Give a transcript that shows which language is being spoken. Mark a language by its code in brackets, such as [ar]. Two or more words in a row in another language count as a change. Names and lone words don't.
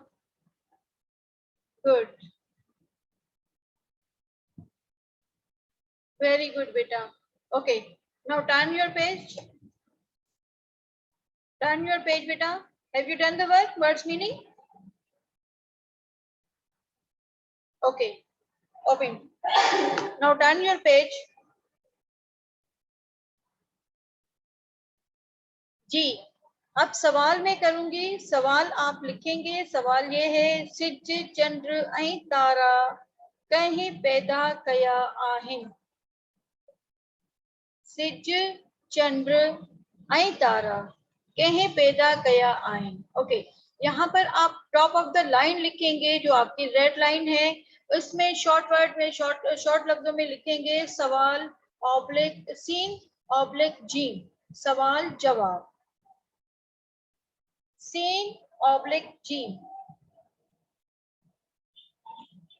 [en] good very good बेटा। okay now turn your page. turn your page बेटा। have you done the work words meaning? okay open now turn your page. [hi] जी अब सवाल मैं करूंगी, सवाल आप लिखेंगे। सवाल ये है [sd] सिज चंद्र ऐं तारा कहीं पैदा कया आहिन। सिज चंद्र ऐं तारा कहीं पैदा कया आहिन। [hi] ओके यहाँ पर आप [en] top of the line [hi] लिखेंगे जो आपकी [en] red line [hi] है उसमें [en] short word [hi] में शॉर्ट लफ्जों में लिखेंगे सवाल ऑब्लिक सीन ऑब्लिक जी सवाल जवाब सीन ऑब्लिक जी।